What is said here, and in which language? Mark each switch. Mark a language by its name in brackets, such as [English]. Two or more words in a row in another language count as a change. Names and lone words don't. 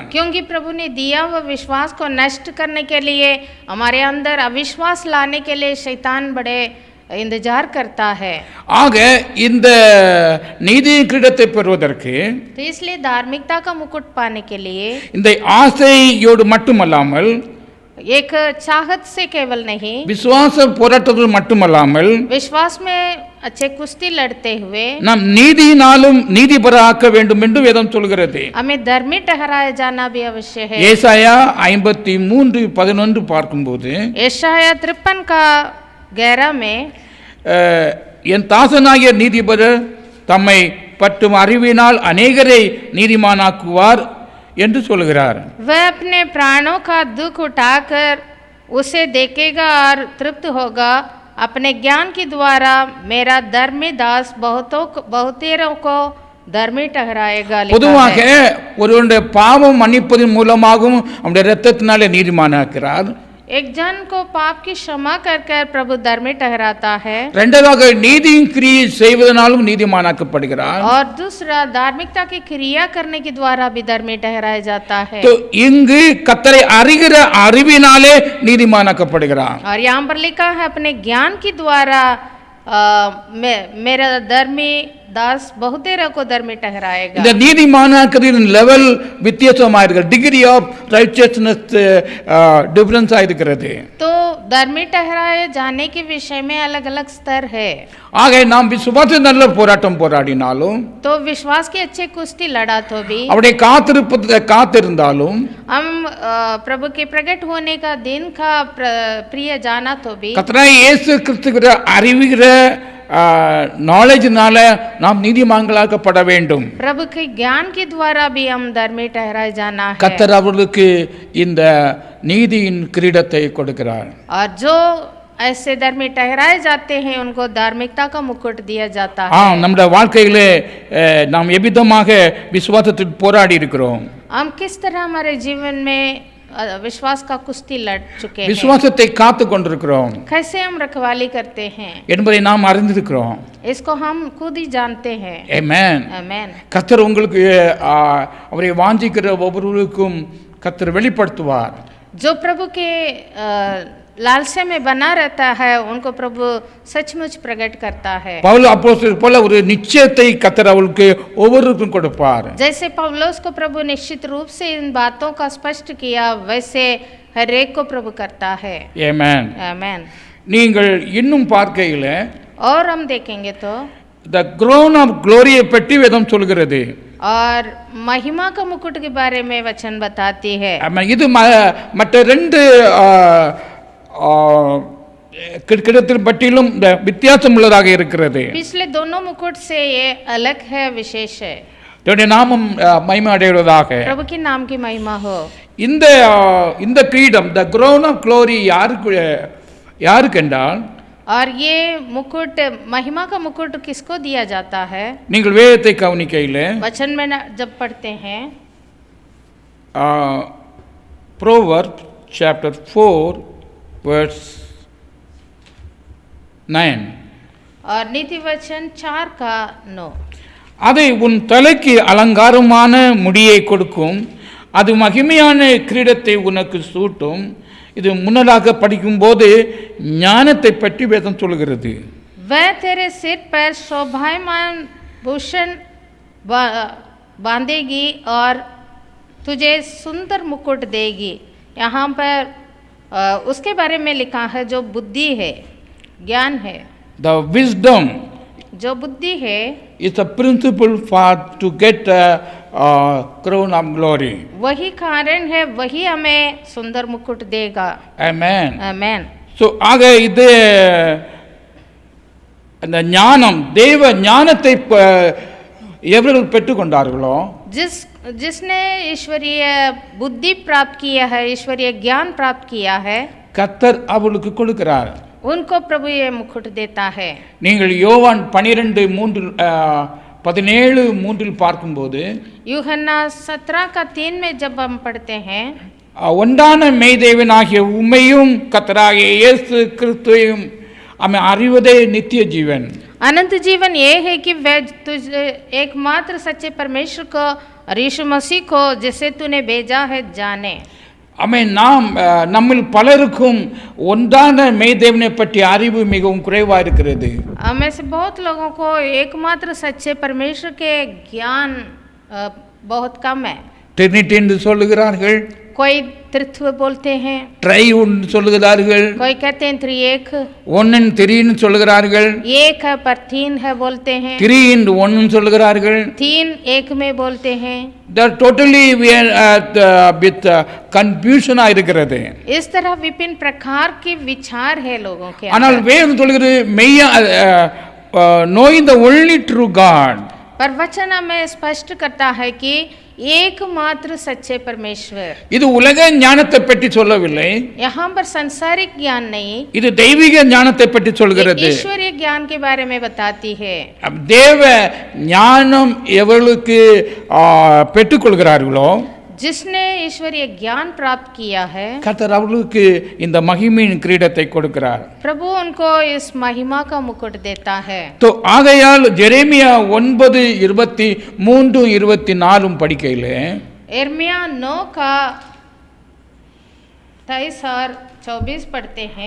[Hindi] क्योंकि प्रभु ने दिया हुआ विश्वास को नष्ट करने के लिए, हमारे अंदर अविश्वास लाने के लिए शैतान बड़े इंतजार करता है. [Tamil] ஆக இந்த நீதி கிரீடத்தை பெறுவதற்கு, [Hindi] तो इसलिए धार्मिकता का मुकुट पाने के लिए [Tamil] இந்த ஆசையோடு மட்டுமல்லாமல் [Hindi] एक चाहत से केवल नहीं, [Tamil] விசுவாச போராட்டத்தில் மட்டுமல்லாமல் [Hindi] विश्वास में अच्छे कुश्ती लड़ते हुए [Tamil] நாம் நீதியினாலும் நீதிபராக்க வேண்டும் என்று வேதம் சொல்கிறது. [Hindi] हमें धर्मी ठहराया जाना भी अवश्य है। [Tamil] ஏசாயா 53:11 பார்க்கும்போது [Hindi] यशाया 53 का 11 में [Tamil] என் தாசனாகிய நீதிபரர் தம்மை பற்றும் அறிவினால் அநேகரை நீதிமானாக்குவார் என்று சொல்கிறார். [Hindi] वह अपने प्राणों का दुख उठाकर उसे देखेगा और तृप्त होगा, अपने ज्ञान के द्वारा मेरा धर्मी दास बहुतेरों को धर्मी ठहराएगा। [Tamil] பொதுவாக ஒருவருடைய பாவம் மன்னிப்பதன் மூலமாகவும் அவருடைய இரத்தத்தினாலே நீதிமானாக்கிறார். [Hindi] एक जन को पाप की क्षमा कर कर प्रभु धर्मी ठहराता है, [Tamil] இரண்டாவதாக நீதியின் கிரியை செய்வதனாலும் நீதிமானாக்கப்படுகிறார். [Hindi] और दूसरा धार्मिकता की क्रिया करने के द्वारा भी धर्मी ठहराया जाता है। [Tamil] तो இங்கு கர்த்தரை அறிகிற அறிவினாலே நீதிமானாக்கப்படுகிறார். [Hindi] और यहाँ पर लिखा है अपने ज्ञान के द्वारा मेरा धर्मी दास बहुतेरों को धर्मी ठहराएगा। [Tamil] இந்த நீதிமானாக்கரின் லெவல் வித்தியாசமா இருக்கு. [English] degree of righteousness difference [Tamil] ஆயிருக்கிறது. [Hindi] तो धर्मी ठहराए जाने के विषय में अलग अलग स्तर है। [Tamil] ஆக நாம் விசுவாச நல்ல போராட்டம் போராடினாலும், [Hindi] तो विश्वास की अच्छे कुश्ती लड़ा तो भी, [Tamil] அவருடைய காத்திருந்தாலும், [Hindi] हम प्रभु के प्रकट होने का दिन का प्रिय जाना तो भी, [Tamil] கர்த்தராகிய இயேசு கிறிஸ்துவின் அறிவிக்கிற நாலேஜ்னால நாம் நீதிமான்களாக்கப்பட வேண்டும். [Hindi] प्रभु के ज्ञान के द्वारा भी हम धर्मी ठहराए जाना है। [Tamil] கர்த்தர் அவர்களுக்கு இந்த நீதியின் கிரீடத்தை கொடுக்கிறார். [Hindi] और जो ऐसे धर्मी ठहराए जाते हैं उनको धार्मिकता का मुकुट दिया जाता है। [Tamil] நம்முடைய வாழ்க்கையிலே நாம் எவ்விதமாக விசுவாசத்தில் போராடி இருக்கிறோம். [Hindi] हम किस तरह हमारे जीवन में विश्वास का कुश्ती लड़ चुके हैं, [Tamil] விசுவாசத்தை காத்து கொண்டிருக்கிறோம் [Hindi] कैसे हम रखवाली करते हैं [Tamil] என்பதை நாம் அறிந்திருக்கிறோம். [Hindi] इसको हम खुद ही जानते हैं। [Tamil] ஆமென். [Hindi] आमेन। [Tamil] கர்த்தர் உங்களுக்கு அவரை வாஞ்சிக்கிற ஒவ்வொருவருக்கும் கர்த்தர் வெளிப்படுத்துவார். [Hindi] जो प्रभु के लालसे में बना रहता है उनको प्रभु सचमुच प्रकट करता है। [Tamil] பவுல் அப்போஸ்தலர் போல ஒரு நிச்சயத்தை கர்த்தர் அவளுக்கு ஒவ்வொருவருக்கும் கொடுப்பார். [Hindi] जैसे पौलुस को प्रभु निश्चित रूप से इन बातों का स्पष्ट किया, वैसे हर एक को प्रभु करता है। [Tamil] ஆமென். [Hindi] आमेन। [Tamil] நீங்கள் இன்னும் பார்க்கையில [Hindi] और हम देखेंगे तो [English] the crown of glory [Tamil] பற்றி வேதம் சொல்கிறது. [Hindi] और महिमा का मुकुट के बारे में वचन बताती है। [Tamil] இது மற்ற ரெண்டு கிடத்தில் பற்றிலும் வித்தியாசம் உள்ளதாக இருக்கிறது. [Hindi] पिछले दोनों मुकुट से ये अलग है, विशेष है। [Tamil] நாமம் மகிமை அடைவதாக. [Hindi] प्रभु के नाम की महिमा हो। [Tamil] இந்த கிரீடம் [English] the crown of glory [Tamil] யாருக்கு என்றால், [Hindi] और ये मुकुट महिमा का मुकुट किसको दिया जाता है? [Tamil] நீங்கள் வேதத்தை கவனிக்கையில் [Hindi] वचन में जब पढ़ते हैं [English] Proverbs chapter 4 verse 9, [Hindi] और नीति वचन 4 का 9, [Tamil] அதை உன் தலைக்கு அலங்காரமான முடியை கொடுக்கும், அது மகிமையான கிரீடத்தை உனக்கு சூட்டும். இது முன்னதாக படிக்கும்போது ஞானத்தை பற்றி வேதம் சொல்கிறது. [Hindi] वह तेरे सिर पर शोभायमान भूषण बांधेगी और तुझे सुंदर मुकुट देगी। यहाँ पर उसके बारे में लिखा है जो बुद्धि है, ज्ञान है। [English] The wisdom [Hindi] जो बुद्धि है [English] is a principle for to get a crown of glory. [Hindi] वही कारण है, वही हमें सुंदर मुकुट देगा। Amen. आमेन। [Tamil] So ஆக இது அந்த ஞானம், தேவ ஞானத்தை எவர்கள் பெற்றுக்கொண்டார்களோ, [Hindi] जिसने ईश्वरीय बुद्धि प्राप्त किया है, ईश्वरीय ज्ञान प्राप्त किया है, [Tamil] கர்த்தர் அவளுக்கு கொடுக்கிறார். [Hindi] उनको प्रभु ये मुकुट देता है। [Tamil] நீங்கள் யோவான் 12:17 பார்க்கும்போது, [Hindi] यूहन्ना 17 का 3 में जब हम पढ़ते हैं, [Tamil] ஒன்றான மெய்தேவனாகிய உம்மையும் கர்த்தராகிய இயேசு கிறிஸ்துவையும் हमें அறிவதே நித்திய ஜீவன். [Hindi] अनंत जीवन ये है कि वह तुझे एकमात्र सच्चे परमेश्वर को और यीशु मसीह को जिसे तूने भेजा है जाने। [Tamil] हमें நம்மில் பலருக்கும் ஒன்றான மெய்தேவனை பற்றி அறிவு மிகவும் குறைவாக இருக்கிறது. [Hindi] हमें से बहुत लोगों को एकमात्र सच्चे परमेश्वर के ज्ञान बहुत कम है। [Tamil] ट्रिनिटी என்று சொல்லுகிறார்கள், [Hindi] कोई त्रित्व बोलते हैं, [Tamil] ட்ரையூன் சொல்லுகிறார்கள், [Hindi] कोई कहते हैं त्रिएक, [Tamil] ஒன்னு த்ரீன்னு சொல்லுகிறார்கள், [Hindi] एक है पर तीन है बोलते हैं, [Tamil] 3-in-1 சொல்லுகிறார்கள். [Hindi] तीन एक में बोलते हैं. [English] totally with confusion [Tamil] இருக்கிறது. [Hindi] इस तरह विभिन्न प्रकार के विचार है लोगों के [Tamil] ஆனால் [Hindi] अंदर. [Tamil] வேதம் சொல்கிறது மெய்யா [English] knowing the only true God. [Hindi] पर वचन हमें स्पष्ट करता है कि एकमात्र सच्चे परमेश्वर. [Tamil] இது உலக ஞானத்தை பற்றி சொல்லவில்லை, [Hindi] यहाँ पर सांसारिक ज्ञान नहीं, [Tamil] இது தெய்வீக ஞானத்தை பற்றி [Hindi] ये [Tamil] சொல்கிறது. [Hindi] ईश्वरीय ज्ञान के बारे में बताती है. [Tamil] தேவ ஞானம் எவர்களுக்கு பெற்றுக்கொள்கிறார்களோ, [Hindi] जिसने ईश्वरीय ज्ञान प्राप्त किया है, [Tamil] கர்த்தர் அவர்களுக்கு இந்த மகிமையின் கிரீடத்தை கொடுக்கிறார். [Hindi] प्रभु उनको इस महिमा का मुकुट देता है. [Tamil] तो ஆகையால் ஜெரேமியா 9:23-24 படிக்கையிலே [Hindi] यिर्मयाह 9 का 23 और 24 पढ़ते हैं.